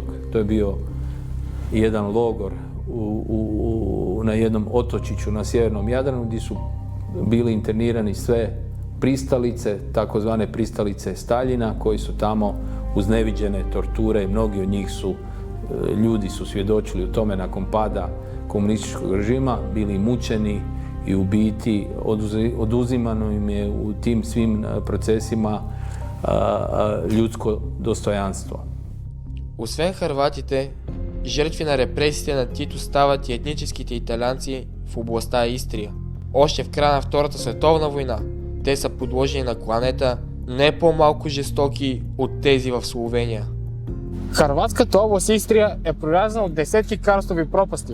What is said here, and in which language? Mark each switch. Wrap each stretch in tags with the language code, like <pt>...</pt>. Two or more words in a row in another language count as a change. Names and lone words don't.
<hr>To je bio jedan logor na jednom otočiću na sjevernom Jadranu, gdje su bili internirani sve pristalice, takozvane pristalice Staljina, koji su tamo uz neviđene torture, mnogi od njih ljudi su svjedočili u tome nakon pada komunističkog režima, bili mučeni i ubiti, oduzimano im je u tim svim procesima ljudsko dostojanstvo.</hr> <bg>Освен харватите, жертви на репресиите на Тито стават и етническите италианци в областта Истрия. Още в края на Втората световна война те са подложени на кланета не по-малко жестоки от тези в Словения. Харватската област Истрия е прорязана от десетки карстови пропасти.</bg>